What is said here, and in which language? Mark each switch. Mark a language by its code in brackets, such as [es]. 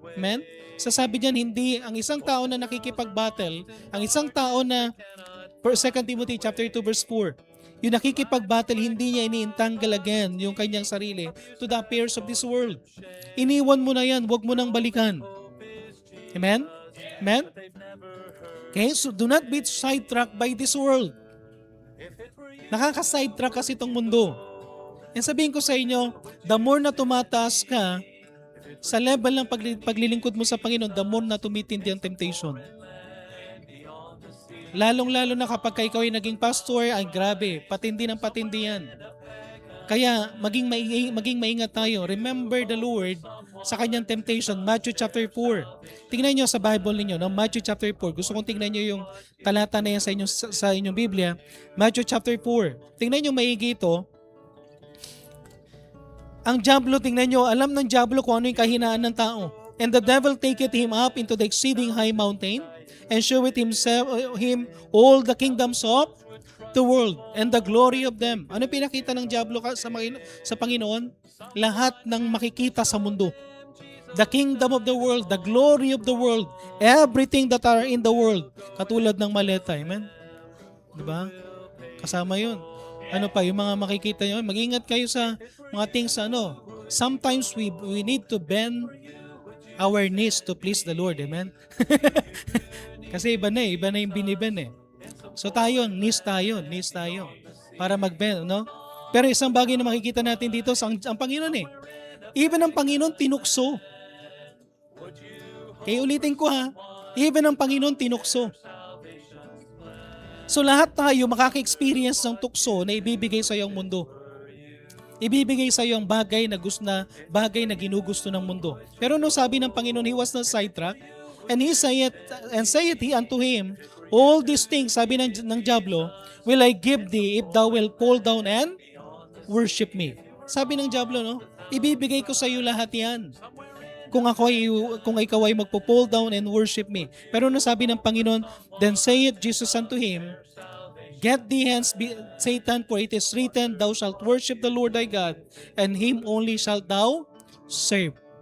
[tl] Amen? Sasabi diyan, hindi ang isang tao na nakikipag-battle, ang isang tao na 2 Timothy chapter 2 verse 4, yung nakikipag-battle, hindi niya ini-entangle again yung kanyang sarili [en] to the affairs of this world. [tl] Iniwan mo na yan, huwag mo nang balikan. Amen? Amen? [en] Okay, so do not be sidetracked by this world. [tl] Nakaka-sidetrack kasi itong mundo. And sabihin ko sa inyo, the more na tumataas ka, sa level ng paglilingkod mo sa Panginoon, the more na tumitindi ang temptation. Lalong-lalo na kapag ikaw ay naging pastor, ay grabe, patindi ng patindi yan. Kaya maging maingat tayo. [en] Remember the Lord [tl] sa kanyang temptation. Matthew chapter 4. Tingnan nyo sa Bible ninyo, no? Matthew chapter 4. Gusto kong tingnan nyo yung talata na yan sa inyong Biblia. Matthew chapter 4. Tingnan nyo maigi ito. Ang diablo, tingnan nyo, alam ng diablo kung ano yung kahinaan ng tao. [en] And the devil taketh him up into the exceeding high mountain, and showeth him all the kingdoms of the world, and the glory of them. [tl] Ano pinakita ng diablo sa Panginoon? Lahat ng makikita sa mundo. [en] The kingdom of the world, the glory of the world, everything that are in the world. [tl] Katulad ng maleta, amen? Diba? Kasama yun. Ano pa, yung mga makikita nyo, mag-ingat kayo sa mga [en] things sometimes we need to bend our knees to please the Lord. Amen? [tl] Kasi iba na yung biniben eh. So tayo, knees tayo. Para mag-bend, no? Pero isang bagay na makikita natin dito, ang Panginoon eh. Even ang Panginoon tinukso. Kaya ulitin ko ha, even ang Panginoon tinukso. So lahat tayo makaka-experience ng tukso na ibibigay sa iyong mundo. Ibibigay sa iyo ang bagay na ginugusto ng mundo. Pero no sabi ng Panginoon, [en] he was not sidetracked, and saith he unto him, all these things, [tl] sabi ng Diablo, [en] will I give thee if thou wilt fall down and worship me. [tl] Sabi ng Diablo, no? Ibibigay ko sa iyo lahat yan. Kung ikaw ay magpo-fall [en] down and worship me. [tl] Pero no sabi ng Panginoon, [en] then saith Jesus unto him, get thee hence, Satan, for it is written, thou shalt worship the Lord thy God, and him only shalt thou serve.